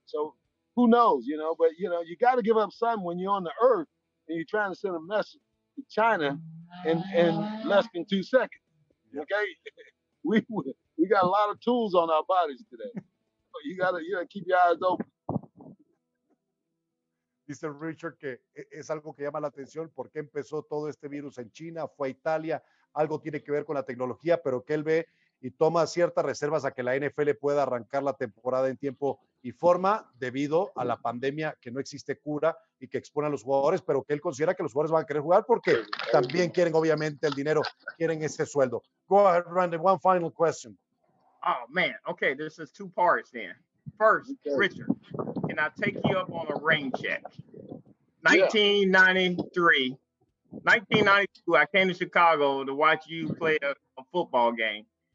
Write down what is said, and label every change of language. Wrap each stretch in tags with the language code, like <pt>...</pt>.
<en>So who knows, you know? But, you know, you got to give up something when you're on the earth and you're trying to send a message to China in less than 2 seconds. Okay, we got a lot of tools on our bodies today. So you gotta keep your eyes open.</en> <es>Dice Richard que es algo que llama la atención porque empezó todo este virus en China, fue a Italia, algo tiene que ver con la tecnología, pero que él ve y toma ciertas reservas a que la NFL pueda arrancar la temporada en tiempo y forma debido a la pandemia, que no existe cura y que expone a los jugadores, pero que él considera que los jugadores van a querer jugar porque también quieren obviamente el dinero, quieren ese sueldo.</es> <en>Go ahead, Randy, one final question. Oh, man. Okay, this is 2 parts then. First, Richard, can I take you up on a rain check? 1992, I came to Chicago to watch you play a football game.</en>